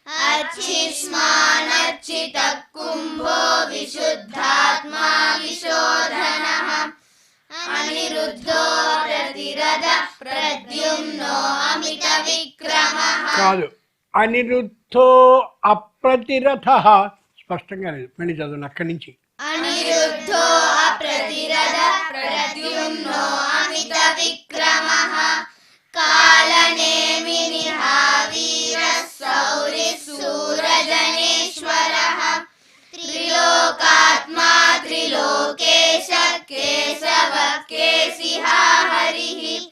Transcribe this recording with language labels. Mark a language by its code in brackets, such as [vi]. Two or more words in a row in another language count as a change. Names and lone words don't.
[sa] अच्छिस्मानर्चितः कुम्भो विशुद्धात्मा विशोधनः अनिरुद्धो प्रतिरथः प्रद्युम्नो अमितविक्रमः [te] కాదు, [sa] అనిరుద్ధో అప్రతిరథ. [te] స్పష్టంగా లేదు, మళ్ళీ చదవండి అక్కడి నుంచి. [sa] अनिरुद्धो अप्रतिरथः प्रद्युम्नो अमितविक्रमः कालनेमिनिः वीरः शौरिः शूरजनेश्वरः त्रिलोकात्मा त्रिलोकेशः केशवः केशिहा हरिः